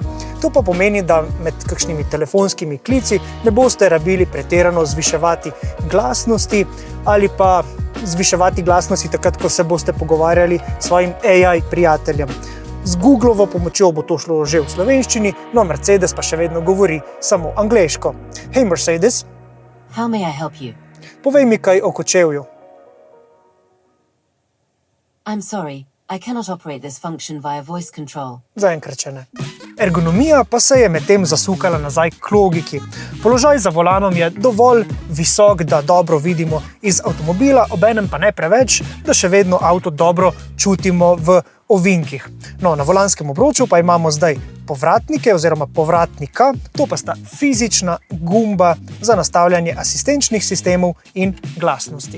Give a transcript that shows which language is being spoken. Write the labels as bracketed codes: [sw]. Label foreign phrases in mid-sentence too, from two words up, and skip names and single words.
[sl] To pa pomeni, da med kakšnimi telefonskimi klici ne boste rabili pretirano zviševati glasnosti ali pa zviševati glasnosti takrat, ko se boste pogovarjali s svojim AI prijateljem. Z Googlovo pomočjo bo to šlo že v slovenščini, no Mercedes pa še vedno govori samo angleško. [en] Hey Mercedes. How may I help you? [sl] Povej mi kaj o kočevju. [en] I'm sorry, I cannot operate this function via voice control. [sl] Zaenkrat še ne. Ergonomija pa se je medtem zasukala nazaj k logiki. Položaj za volanom je dovolj visok, da dobro vidimo iz avtomobila, obenem pa ne preveč, da še vedno avto dobro čutimo v ovinkih. No, na volanskem obroču pa imamo zdaj povratnike oziroma povratnika, to pa sta fizična gumba za nastavljanje asistenčnih sistemov in glasnosti.